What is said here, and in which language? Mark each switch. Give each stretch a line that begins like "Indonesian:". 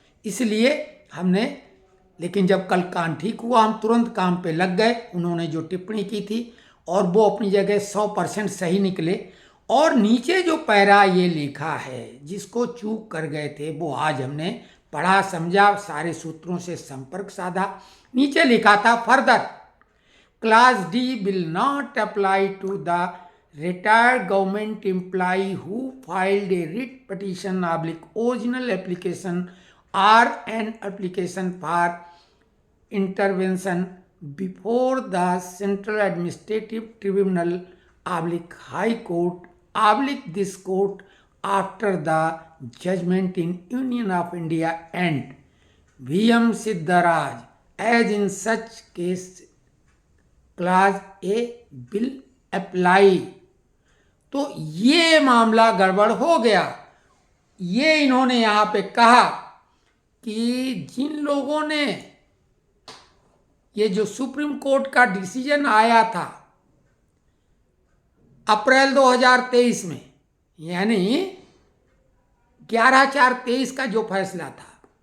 Hindi: इसलिए हमने, लेकिन जब कल कान ठीक हुआ हम तुरंत काम पे लग गए। उन्होंने जो टिप्पणी की थी और वो अपनी जगह 100% सही निकले। और नीचे जो पैरा ये लिखा है जिसको चूक कर गए थे वो आज हमने पढ़ा समझा, सारे सूत्रों से संपर्क साधा। नीचे लिखा था
English: Further Class D will not apply to the retired government employee who filed a writ petition original application or an application for intervention before the Central Administrative Tribunal High Court this court after the judgment in Union of India and V.M. Siddharaj as in such case class A will apply.
Hindi: तो ये मामला गड़बड़ हो गया। ये इन्होंने यहाँ पे कहा कि जिन लोगों ने ये जो सुप्रीम कोर्ट का डिसीजन आया था अप्रैल 2023 में, यानी 11/4/23 का जो फैसला था,